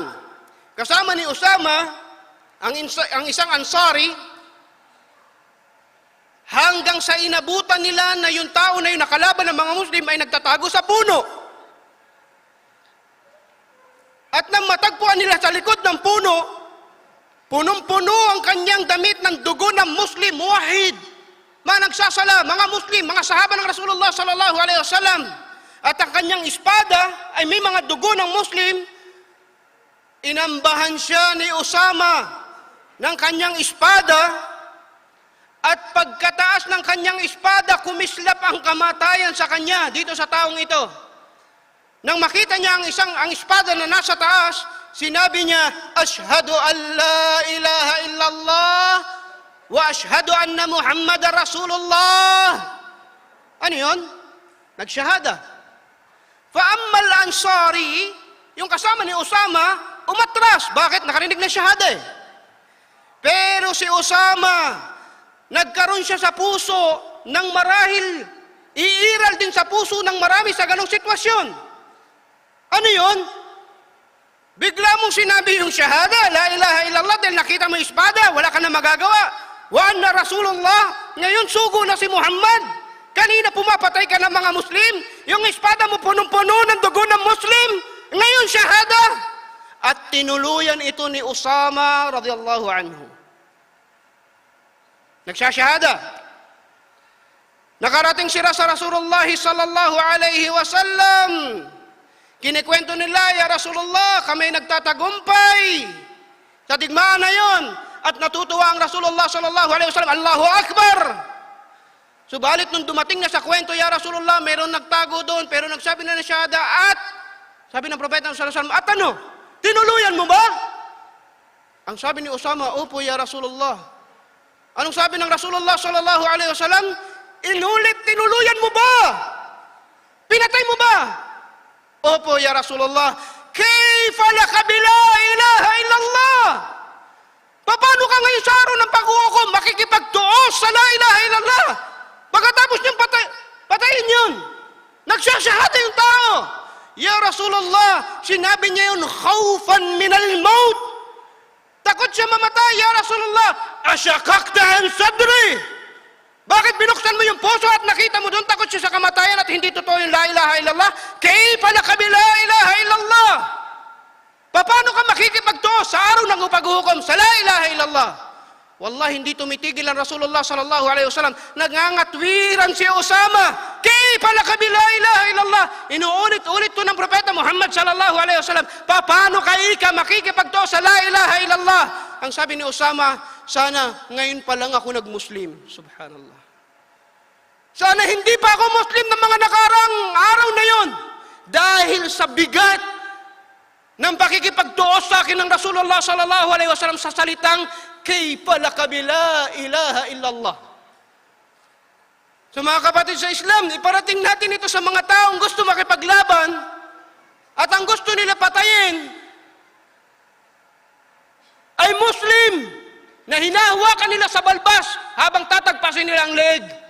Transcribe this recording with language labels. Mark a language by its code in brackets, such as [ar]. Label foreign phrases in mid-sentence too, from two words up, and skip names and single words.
[tl] Kasama ni Usama, ang isang Ansari, hanggang sa inabutan nila na yung tao na yung nakalaban ng mga Muslim ay nagtatago sa puno. At nang matagpuan nila sa likod ng puno, punong-puno ang kanyang damit ng dugo ng Muslim, muwahid. Mga nagsasala, mga Muslim, mga sahaba ng Rasulullah [ar] صلى الله عليه وسلم. [tl] At ang kanyang espada ay may mga dugo ng Muslim. Inambahan siya ni Usama ng kanyang espada. At pagkataas ng kanyang espada, kumislap ang kamatayan sa kanya dito sa taong ito. Nang makita niya ang espada na nasa taas, sinabi niya, [ar] أشهد أن لا إله إلا الله وأشهد أن محمدا رسول الله. [tl] Ano yun? Nagsyahada. [ar] فأما الأنصاري, [tl] yung kasama ni Usama, umatras. Bakit? Nakarinig na syahada eh. Pero si Usama, nagkaroon siya sa puso ng marahil, iiral din sa puso ng marami sa ganong sitwasyon. Ano yun? Bigla mong sinabi yung syahada, [ar] لا إله إلا الله, [tl] dahil nakita mo yung espada, wala ka na magagawa. [ar] وأن رسول الله, [tl] ngayon sugo na si Muhammad. Kanina pumapatay ka ng mga Muslim, yung espada mo punong-puno ng dugo ng Muslim, ngayon syahada. At tinuluyan ito ni Usama [ar] رضي الله عنه. [tl] Nagsasyahada. Nakarating sila sa Rasulullah [ar] صلى الله عليه وسلم. [tl] Kinikwento nila, [ar] يا رسول الله, [tl] kami nagtatagumpay sa digmaan na yon. at natutuwa ang Rasulullah [ar] صلى الله عليه وسلم, الله أكبر. [tl] Subalit nung dumating na sa kwento, [ar] يا رسول الله, [tl] mayroon nagtago doon, pero nagsabi na syahada at sabi ng propeta [ar] صلى الله عليه وسلم, [tl] at ano? Tinuluyan mo ba? Ang sabi ni Usama, opo [ar] يا رسول الله. [tl] Anong sabi ng Rasulullah [ar] صلى الله عليه وسلم? [tl] Tinuluyan mo ba? Pinatay mo ba? [ar] Opo يا رسول الله. كيف لك بلا إله إلا الله? [tl] Paano ka ngayon sa araw ng pag-uukom makikipagtuos sa [ar] لا إله إلا الله? [tl] Pagkatapos niyang patayin yun, nagsasahada yung tao. [ar] يا رسول الله, [tl] sinabi niya yun, [ar] خوفا من الموت. [tl] Takot siya mamatay, [ar] يا رسول الله أشققت عن صدري. [tl] Bakit binuksan mo yung puso at nakita mo doon takot siya sa kamatayan at hindi totoo yung [ar] لا إله إلا الله? كيف لك بلا إله إلا الله? [tl] Paano ka makikipagtuos sa araw ng paghuhukom sa [ar] لا إله إلا الله? [tl] Wallahi, hindi tumitigil ang Rasulullah [ar] صلى الله عليه وسلم. [tl] Nagngangatwiran si Usama. [ar] كيف لك بلا إله إلا الله? [tl] Inuulit-ulit to ng propeta Muhammad [ar] صلى الله عليه وسلم. [tl] Paano ka makikipagtuos sa [ar] لا إله إلا الله? [tl] Ang sabi ni Usama, sana ngayon pa lang ako nagmuslim. Subhanallah. Sana hindi pa ako Muslim ng mga nakarang araw na yon. Dahil sa bigat ng pakikipagtuos sa akin ng Rasulullah [ar] صلى الله عليه وسلم [tl] sa salitang [ar] كيف لك بلا إله إلا الله. [tl] So mga kapatid sa Islam, iparating natin ito sa mga taong gusto makipaglaban at ang gusto nila patayin ay Muslim na hinahawakan nila sa balbas habang tatagpasin nila ang leeg.